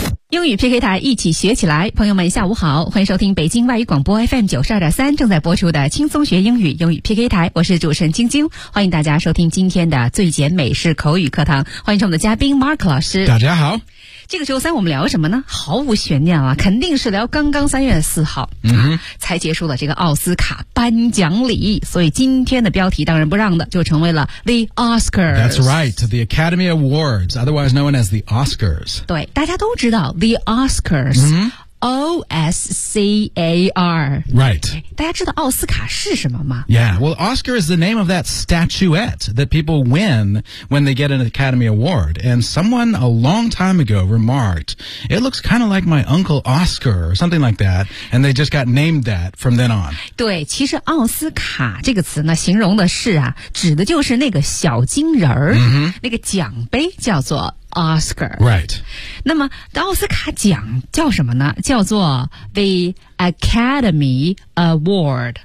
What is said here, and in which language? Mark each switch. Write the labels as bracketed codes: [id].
[zh] 英语 PK 台一起学起来，朋友们下午好，欢迎收听北京外语广播 FM92.3 正在播出的轻松学英语英语 PK 台，我是主持人晶晶，欢迎大家收听今天的最简美式口语课堂，欢迎我们的嘉宾 Mark 老师。大家好，这个周三我们聊什么呢？毫无悬念啊，肯定是聊刚刚3月4号、才结束了这个奥斯卡颁奖礼，所以今天的标题当仁不让的就成为了 The Oscars。 [en] That's right, the Academy Awards, otherwise known as the Oscars. [zh] 对，大家都知道The Oscars,、O-S-C-A-R. [en] Right. [zh] 大家知道奥斯卡是什么吗？ [en] Yeah, well, Oscar is the name of that statuette that people win when they get an Academy Award. And someone a long time ago remarked, it looks kind of like my Uncle Oscar or something like that, and they just got named that from then on. [zh] 对，其实奥斯卡这个词呢，形容的是啊，指的就是那个小金人儿、那个奖杯叫做Oscar. [en] Right. [zh] 那么奥斯卡奖叫什么呢？叫做 The Academy Award.